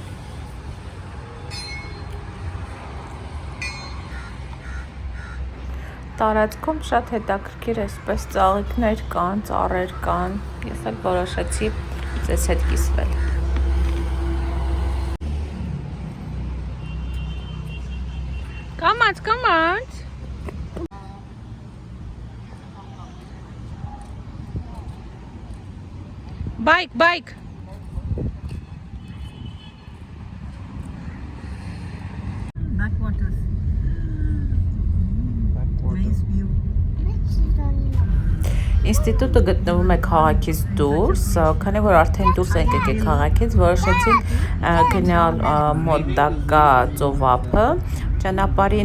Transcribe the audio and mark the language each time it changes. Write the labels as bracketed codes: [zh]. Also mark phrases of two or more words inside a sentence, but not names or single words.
[hy] Տարածքում շատ հետաքրքիր այսպես ծաղիկներ կան, ծառեր կան, ես էլ որոշեցի ձեզ հետ կիսվել։ Կամաց։ Bike. [en] Backwaters. Nice view. [hy] Ինստիտուտը գտնվում է քաղաքից դուրս, քանի որ արդեն դուրս ենք եկել քաղաքից, որոշեցինք գնալ մոտակա ծովափը, ճանապարհին